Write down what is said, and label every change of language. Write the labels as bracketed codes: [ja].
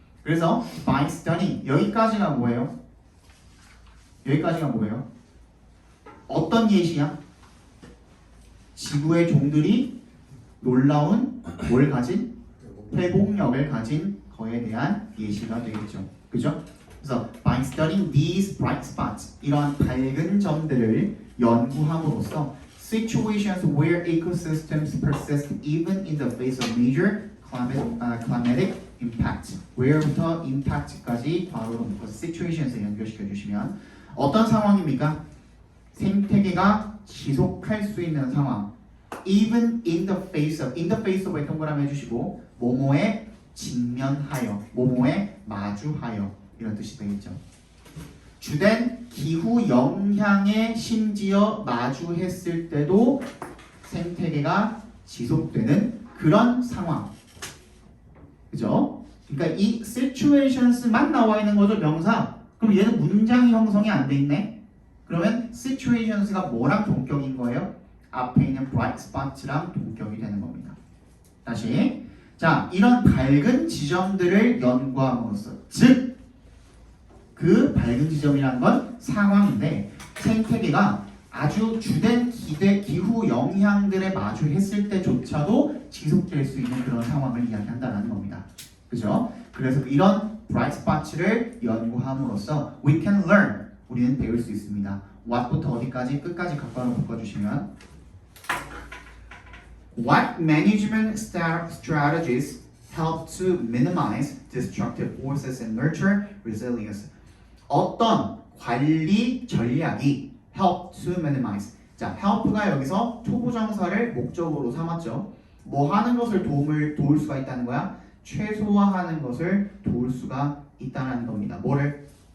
[ko] 그래서 [en] by studying, [ko] 여기까지가 뭐예요? 여기까지가 뭐예요? 어떤 예시야? 지구의 종들이 놀라운 뭘 가진? 회복력을 가진 거에 대한 예시가 되겠죠. 그죠? [en] 그래서 by studying these bright spots, [ko] 이러한 밝은 점들을 연구함으로써 [en] situations where ecosystems persist even in the face of major climatic impact, [ko] where부터 impact까지 과거로 묶어서 situations에 연결시켜 주시면 어떤 상황입니까? 생태계가 지속할 수 있는 상황, [en] even in the face of [ko] 에 동그라미 해주시고 뭐뭐에 직면하여, 뭐뭐에 마주하여, 이런 뜻이 되겠죠. 주된 기후 영향에 심지어 마주했을 때도 생태계가 지속되는 그런 상황, 그죠? 그러니까 이 situations만 나와 있는 거죠, 명사. 그럼 얘는 문장이 형성이 안 돼 있네. 그러면 situations가 뭐랑 동격인 거예요? 앞에 있는 bright spot랑 동격이 되는 겁니다. 다시, 자, 이런 밝은 지점들을 연구함으로써, 즉 그 밝은 지점이라는 건 상황인데 생태계가 아주 주된 기후 영향들에 마주했을 때조차도 지속될 수 있는 그런 상황을 이야기한다는 겁니다. 그죠? 그래서 이런 bright spots를 연구함으로써 [en] we can learn, [ko] 우리는 배울 수 있습니다. what부터 어디까지 끝까지 각각으로 바꿔주시면 [en] what management strategies help to minimize destructive forces and nurture resilience. [ko] 어떤 관리 전략이 [en] help to minimize. [ko] 자, help가 여기서 초보정사를 목적으로 삼았죠. 뭐 하는 것을 도울 수가 있다는 거야? 최소화하는 것을 도울 수가 있다는 겁니다. 뭐를?